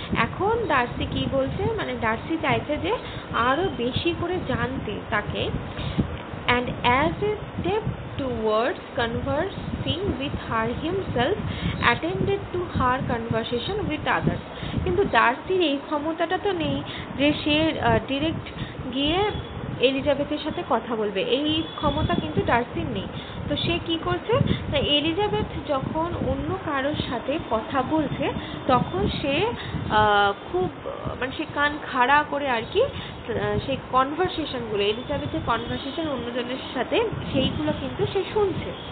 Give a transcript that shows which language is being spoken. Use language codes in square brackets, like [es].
[bn] এখন ডার্সি কি বলছে, মানে ডার্সি চাইছে যে আরও বেশি করে জানতে তাকে। [en] and as a step towards conversing with her himself attended to her conversation with others. [bn] কিন্তু ডার্সির এই ক্ষমতাটা তো নেই যে সে ডিরেক্ট গিয়ে এলিজাবেথের সাথে কথা বলবে, এই ক্ষমতা কিন্তু ডার্সির নেই। তো সে কি করছে, এলিজাবেথ যখন অন্য কারোর সাথে কথা বলছে তখন সে খুব মানে সে কান খাড়া করে আর কি সেই কনভারসেশনগুলো, এলিজাবেথের কনভারসেশন অন্যজনের সাথে, সেইগুলো কিন্তু সে শুনছে।